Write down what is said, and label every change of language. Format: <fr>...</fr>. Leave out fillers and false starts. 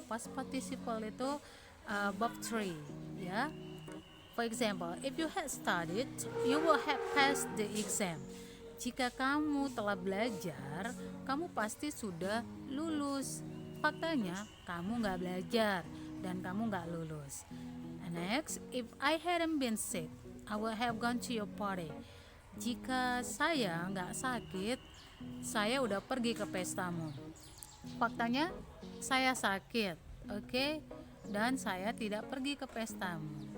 <id>Past participle itu verb 3, ya.</id> <en>For example, if you had studied, you will have passed the exam.</en> <id>Jika kamu telah belajar, kamu pasti sudah lulus. Faktanya, kamu nggak belajar dan kamu nggak lulus.</id> <en>And next, if I hadn't been sick, I would have gone to your party.</en> <id>Jika saya nggak sakit, saya udah pergi ke pestamu. Faktanya, saya sakit, oke? Dan saya tidak pergi ke pestamu.</id>